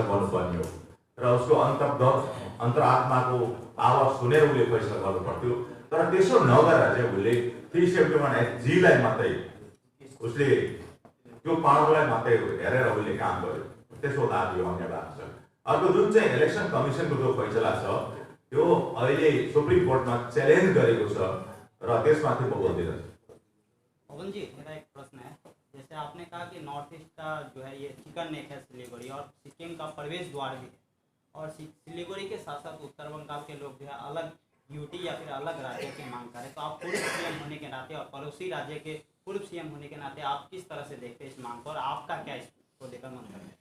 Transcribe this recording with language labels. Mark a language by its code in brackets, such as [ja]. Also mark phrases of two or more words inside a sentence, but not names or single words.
[ne] गर्नुपर्ने हो र उसको अन्तरात्माको आवाज सुनेर उसले फैसला गर्नु पर्थ्यो तर त्यसो नगरेर चाहिँ उसले 371F लाई मात्रै उसले त्यो पावरलाई मात्रै हेरेर उसले काम गर्यो त्यसको लागि अन्य भएको छ अर्को जुन चाहिँ इलेक्सन कमिसनको जो फैसला छ त्यो अहिले सुप्रिम कोर्टमा च्यालेन्ज गरेको छ र त्यसमाथि म बोल्दिनँ। [hi] पवन जी, मेरा एक प्रश्न है। जैसे आपने कहा कि नॉर्थ ईस्ट का जो है ये [en] chicken neck [hi] है सिलीगुड़ी, और सिक्किम का प्रवेश द्वार भी है, और सिलीगुड़ी के साथ साथ उत्तर बंगाल के लोग जो है अलग यूटी या फिर अलग राज्य की मांग करें, तो आप पूर्व सीएम होने के नाते और पड़ोसी राज्य के पूर्व सीएम होने के नाते आप किस तरह से देखते हैं इस मांग को, और आपका क्या इसको लेकर मंतव्य है?